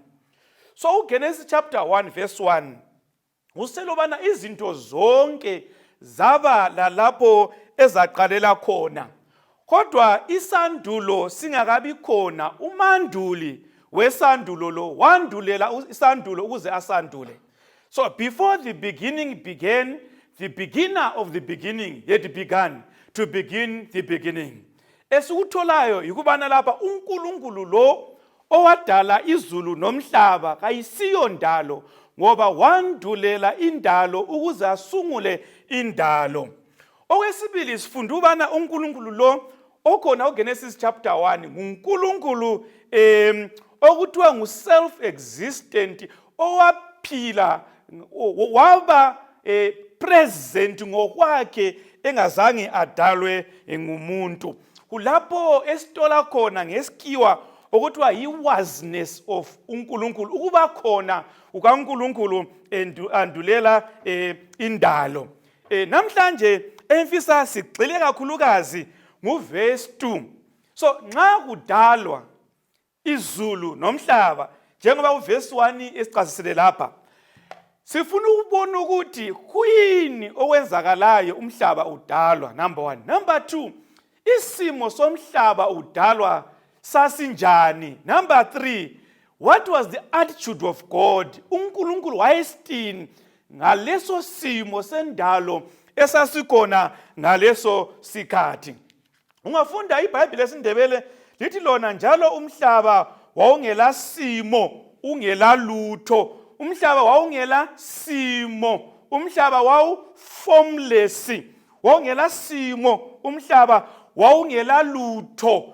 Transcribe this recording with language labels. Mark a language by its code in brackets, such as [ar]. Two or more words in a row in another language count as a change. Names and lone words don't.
[nd] So uGenesis chapter 1 verse 1 uselobana izinto zonke zaba lalapho ezaqalela khona. Kodwa isandulo singakabi khona, umanduli wesandulo lo wandulela isandulo ukuze asandule. [en] So before the beginning began, the beginner of the beginning had begun to begin the beginning. [nd] Esikutholayo yikubana lapha uNkulunkulu lo owadala izulu nomhlaba kayisiyo ndalo, ngoba wandulela indalo ukuze asungule indalo. Okwesibili sifunda ubana uNkulunkulu lo okhona uGenesis chapter 1 nguNkulunkulu okuthiwa ngu-self-existent, owaphila waba present ngokwakhe engazange adalwe ngumuntu. Kulapho esitola khona ngesikiwa okuthiwa yi- [en] wasness of [nd] uNkulunkulu, ukuba khona ukaNkulunkulu andulela indalo. Namhlanje emfisa sigxile kakhulukazi nguverse 2. So nxa kudalwa izulu nomhlaba njengoba uverse 1 esichasisele lapha, sifuna ukubona ukuthi kuyini okwenzakalayo umhlaba udalwa. [en] Number 1. Number 2, [nd] isimo somhlaba udalwa sasinjani. [en] Number 3, what was the attitude of God? [nd] uNkulunkulu wayesithini ngaleso simo sendalo esasikhona ngaleso sikhathi. Ungafunda iBhayibheli lesindebele lithi lona njalo umhlaba wawungela simo, ungela lutho. Umhlaba wawungela simo, umhlaba wawu-formless, wawungela simo, umhlaba wawungela lutho.